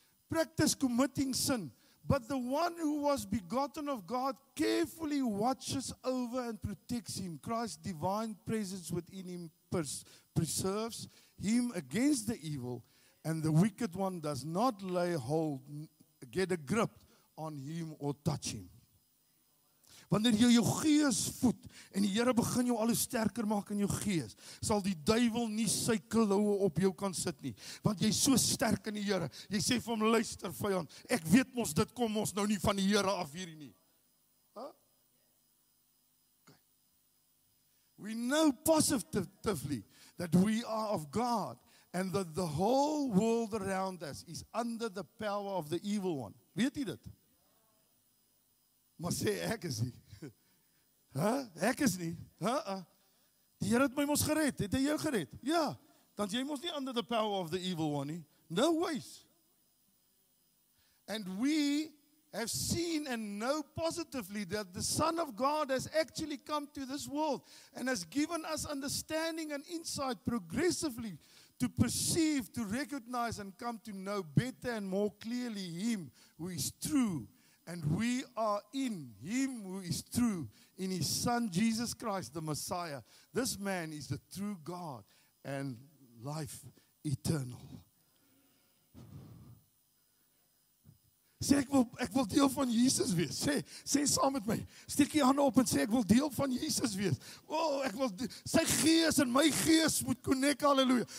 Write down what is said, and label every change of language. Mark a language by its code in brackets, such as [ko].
[en] Practice committing sin. But the one who was begotten of God carefully watches over and protects him. Christ's divine presence within him preserves him against the evil, and the wicked one does not lay hold, get a grip on him or touch him. [af] Wanneer jy jou gees voed en die Here begin jou al hoe sterker maak in jou gees, sal die duiwel nie sy kloue op jou kan sit nie, want jy is so sterk in die Here. Jy sê vir hom, luister vyand, ek weet mos dit kom ons nou nie van die Here af hierdie nie. Huh? Okay. [en] We know positively that we are of God and that the whole world around us is under the power of the evil one. [af] Weet jy dit? Maar sê ek is nie. Ek is nie. Die Here het my mos gered. Het hy jou gered? Ja. Dan jy mos nie [en] under the power of the evil one [af] nie. [en] No ways. And we have seen and know positively that the Son of God has actually come to this world and has given us understanding and insight progressively to perceive, to recognize and come to know better and more clearly Him who is true. And we are in Him who is true, in His Son Jesus Christ, the Messiah. This man is the true God and life eternal. [af] Sê ek wil deel van Jesus wees. Sê saam met my. Steek jy hande op en sê ek wil deel van Jesus wees. Ek wil sy gees en my gees moet connect, halleluja.